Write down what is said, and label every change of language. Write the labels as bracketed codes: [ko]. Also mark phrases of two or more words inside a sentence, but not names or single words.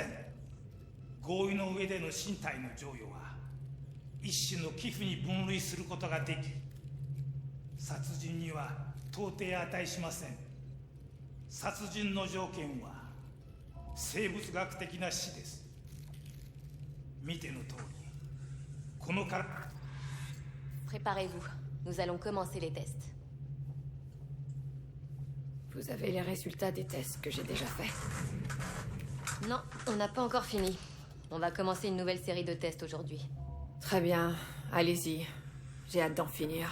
[ja] 合意の上での身体の贈与は一種の寄付に分類することができ、殺人には到底値しません。殺人の条件は生物学的な死です。見ての通り、このから。 [fr] Préparez-vous, nous allons commencer les tests. Vous avez les résultats des tests que j'ai déjà faits? Non, on n'a pas encore fini. On va commencer une nouvelle série de tests aujourd'hui. Très bien, allez-y. J'ai hâte d'en finir.